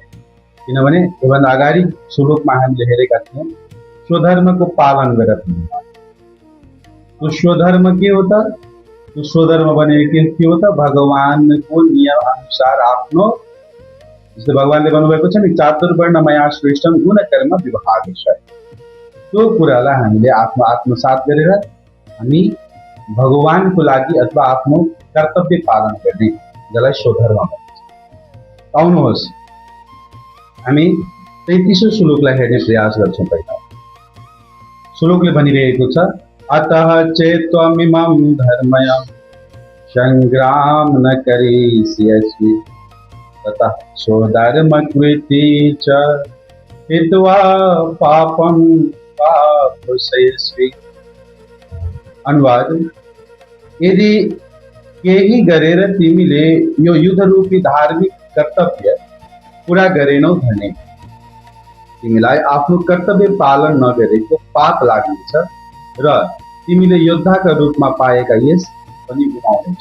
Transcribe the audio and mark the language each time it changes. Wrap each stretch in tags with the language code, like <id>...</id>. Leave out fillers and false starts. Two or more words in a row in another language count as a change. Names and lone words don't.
<ne>किनभने योभन्दा अगाडि श्लोकमा हामीले हेरेका थियौँ स्वधर्मको पालन गर। त्यो स्वधर्म के हो त? त्यो स्वधर्म भनेको के हो त? भगवानको नियम अनुसार आफ्नो, जस्तै भगवानले भन्नुभएको छ नि,</ne> <sa>चातुर्वर्ण मया श्रेष्ठम गुण कर्म विभाग छ।</sa> <ne>त्यो कुरालाई हामीले आफ्नो आत्मसात गरेर हामी भगवानको लागि अथवा आफ्नो कर्तव्य पालन गर्ने, जसलाई स्वधर्म भनिन्छ। आउनुहोस् हामी 33औं श्लोकलाई हेर्ने प्रयास गर्छौँ। पहिला श्लोकले भनिरहेको छ,</ne> <sa>अतः चेत्त्वमिमं धर्मयं संग्राम न करिष्यसि ततः स्वधर्मकृती च हित्वा पापं पापसेष्वि।</sa> <ne>अनुवाद, यदि केही गरेर तिमीले यो युद्ध रूपी धार्मिक कर्तव्य पूरा गरेनौ भने तिमीलाई आफ्नो कर्तव्य पालन नगरेको पाप लाग्नेछ र तिमीले योद्धाका रूपमा पाएका यश पनि गुमाउनेछ।</ne>